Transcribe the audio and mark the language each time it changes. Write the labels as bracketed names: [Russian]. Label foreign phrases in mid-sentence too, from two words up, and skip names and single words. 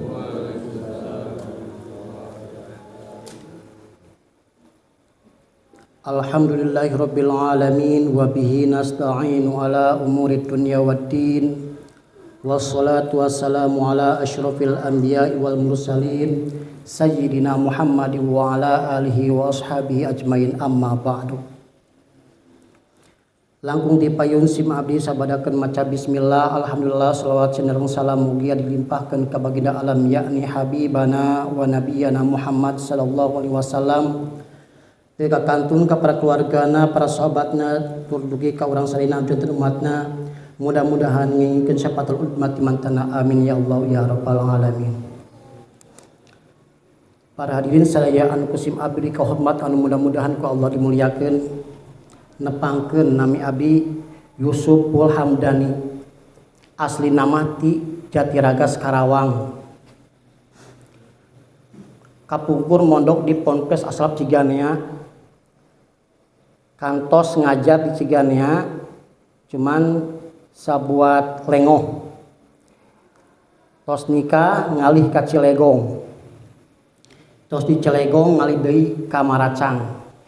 [Arabic] الحمد لله رب العالمين وبه نستعين على أمور الدنيا والدين. والصلاة والسلام على أشرف الأنبياء والمرسلين سيدنا محمد وعلى آله وأصحابه أجمعين، أما بعد. [Sundanese] Langkung dipayun sim abdi sabadakeun maca bismillah, alhamdulillah, shalawat cenderung salam mugia dilimpahkeun ka baginda alam yakni [Arabic] حبيبنا ونبينا محمد صلى الله عليه وسلم. [Sundanese] Teu kakantun ka para keluargana, para sahabatna, tur dugi ka urang sarina janten umatna. Mudah-mudahan ngingkeun syafatul umat mantana, [Arabic] آمين يا الله يا رب العالمين. [Sundanese] Para hadirin sadaya anu kusim abdi kahormat anu mudah-mudahan ku Allah dimuliakeun. Nepangkeun nami abdi Yusuful Hamdani, asli nama ti Jatiragas Karawang, kapungkur mondok di Ponpes Asraf Ciganea, kantos ngajar di Ciganea cuman sabuat lengoh, tos nikah ngalih ka Cilegong, tos di Cilegong ngalih deui ka Maracang.